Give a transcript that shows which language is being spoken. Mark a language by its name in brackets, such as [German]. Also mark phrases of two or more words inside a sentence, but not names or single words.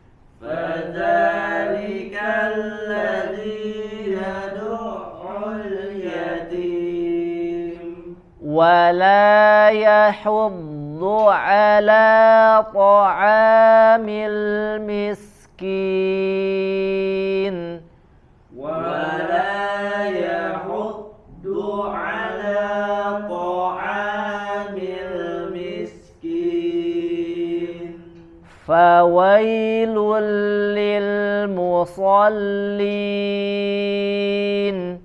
[Arabic] فذلك الذي يدع اليتيم. ولا يحض على طعام المسكين. ولا يحض على طعام المسكين. فويل للمصلين.